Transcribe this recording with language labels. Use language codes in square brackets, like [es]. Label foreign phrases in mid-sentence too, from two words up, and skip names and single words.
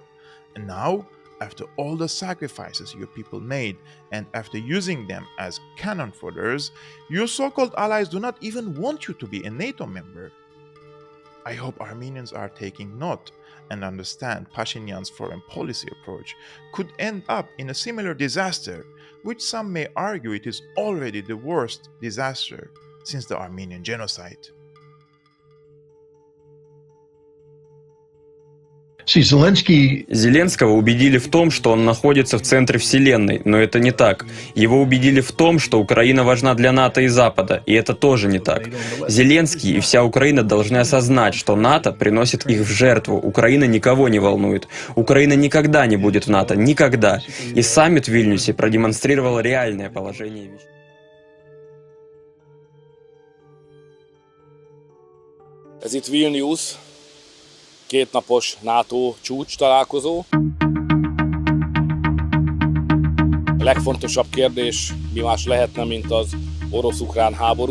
[en] And now, after all the sacrifices your people made, and after using them as cannon fodders, your so-called allies do not even want you to be a NATO member. I hope Armenians are taking note and understand Pashinyan's foreign policy approach could end up in a similar disaster, which some may argue it is already the worst disaster since the Armenian genocide. [ru] Зеленского убедили в том, что он находится в центре вселенной, но это не так. Его убедили в том, что Украина важна для НАТО и Запада, и это тоже не так. Зеленский и вся Украина должны осознать, что НАТО приносит их в жертву. Украина никого не волнует. Украина никогда не будет в НАТО, никогда. И саммит в Вильнюсе продемонстрировал реальное положение вещей. [hu] Ez itt Vilnius, kétnapos NATO csúcs találkozó. A legfontosabb kérdés mi más lehetne, mint az orosz-ukrán háború.